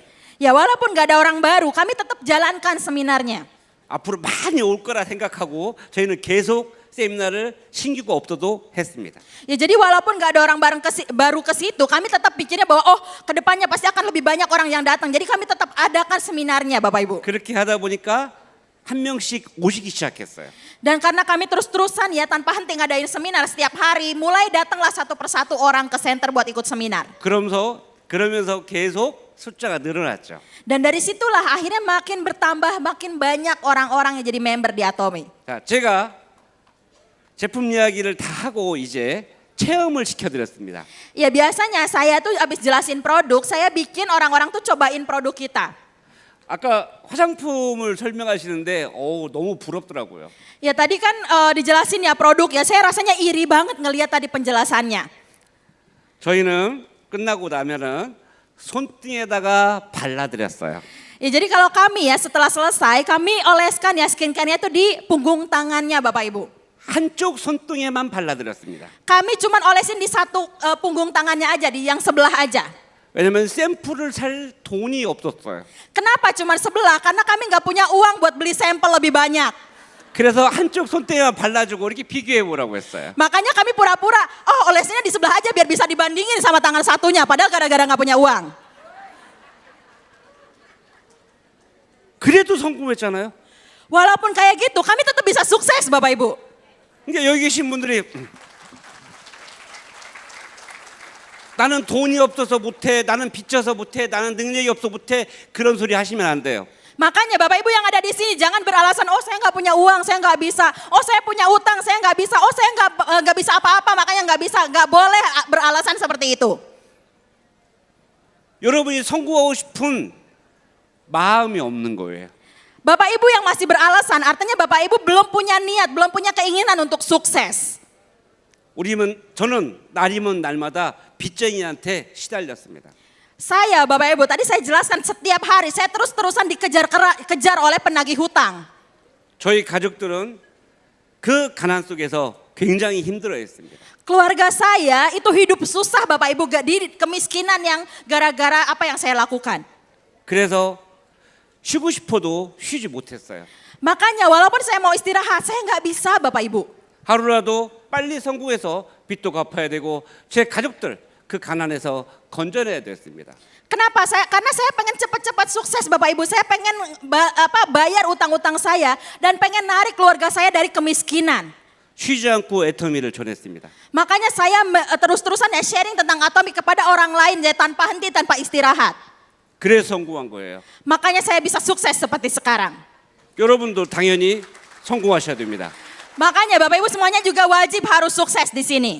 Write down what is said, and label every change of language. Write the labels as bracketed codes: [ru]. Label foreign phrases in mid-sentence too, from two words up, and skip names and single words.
[id] Ya walaupun nggak ada orang baru, kami tetap jalankan seminarnya. [ko] 앞으로 많이 올 거라 생각하고 저희는 계속 세미나를 신규가 없어도 했습니다. [id] Ya jadi walaupun nggak ada orang baru ke situ, kami tetap pikirnya bahwa kedepannya pasti akan lebih banyak orang yang datang. Jadi kami tetap adakan seminarnya Bapak Ibu. [ko] 그렇게 하다 보니까 한 명씩 오시기 시작했어요. [id] Dan karena kami terus-terusan ya tanpa henti ngadain seminar setiap hari, mulai datanglah satu persatu orang ke center buat ikut seminar. [ko] 그러면서 계속 숫자가 늘어났죠. [id] Dan dari situlah akhirnya makin bertambah, makin banyak orang-orang yang jadi member di Atomy. [ko] 자, 제가 제품 이야기를 다 하고 이제 체험을 시켜드렸습니다. [id] Ya biasanya saya tuh abis jelasin produk, saya bikin orang-orang tuh cobain produk kita. [ko] 아까 화장품을 설명하시는데 너무 부럽더라고요. [id] Ya tadi kan dijelasin ya produk ya, saya rasanya iri banget ngelihat tadi penjelasannya. [ko] 저희는 끝나고 나면은 손등에다가 발라드렸어요. [id] Ya jadi kalau kami ya setelah selesai kami oleskan ya skincare-nya itu di punggung tangannya Bapak Ibu. [ko] 한쪽 손등에만 발라드렸습니다. [id] Kami cuman olesin di satu punggung tangannya aja, di yang sebelah aja. [ko] 왜냐면 샘플을 살 돈이 없었어요. [id] Kenapa cuman sebelah? Karena kami nggak punya uang buat beli sampel lebih banyak. [ko] 그래서 한쪽 손등에만 발라주고 이렇게 비교해 보라고 했어요. [id] Makanya kami pura-pura, olesinnya di sebelah aja biar bisa dibandingin sama tangan satunya. Padahal gara-gara nggak punya uang. [ko] 그래도 성공했잖아요. [id] Walaupun kayak gitu, kami tetap bisa sukses Bapak Ibu. [ko] 그러니까 여기 계신 분들이 나는 돈이 없어서 못해, 나는 빚져서 못해, 나는 능력이 없어 못해, 그런 소리 하시면 안 돼요. [id] Makanya Bapak Ibu yang ada di sini jangan beralasan, oh saya nggak punya uang, saya nggak bisa, oh saya punya utang, saya nggak bisa, oh saya nggak bisa apa-apa, makanya nggak bisa, nggak boleh beralasan seperti itu. [ko] 여러분이 성공하고 싶은 마음이 없는 거예요. [id] Bapak Ibu yang masih beralasan, artinya Bapak Ibu belum punya niat, belum punya keinginan untuk sukses. [ko] 저는 날이면 날마다 빚쟁이한테 시달렸습니다. [id] Saya, Bapak Ibu, tadi saya jelaskan setiap hari saya terus-terusan kejar oleh penagih hutang. [ko] 저희 가족들은 그 가난 속에서 굉장히 힘들어했습니다. [id] Keluarga saya itu hidup susah Bapak Ibu, di kemiskinan yang gara-gara apa yang saya lakukan. [ko] 그래서 쉬고 싶어도 쉬지 못했어요. [id] Makanya walaupun saya mau istirahat, saya nggak bisa Bapak Ibu. [ko] 하루라도 빨리 성공해서 빚도 갚아야 되고 제 가족들 그 가난에서 건져내야 됐습니다. [id] Kenapa? Karena saya pengen cepat-cepat sukses Bapak Ibu. Saya pengen bayar utang-utang saya dan pengen narik keluarga saya dari kemiskinan. [ko] 쉬지 않고 애터미를 전했습니다. [id] Makanya saya terus-terusan sharing tentang Atomi kepada orang lain tanpa henti, tanpa istirahat. [ko] 그래서 성공한 거예요. [id] Makanya saya bisa sukses seperti sekarang. [ko] 여러분도 당연히 성공하셔야 됩니다. [id] Makanya Bapak Ibu semuanya juga wajib harus sukses di sini.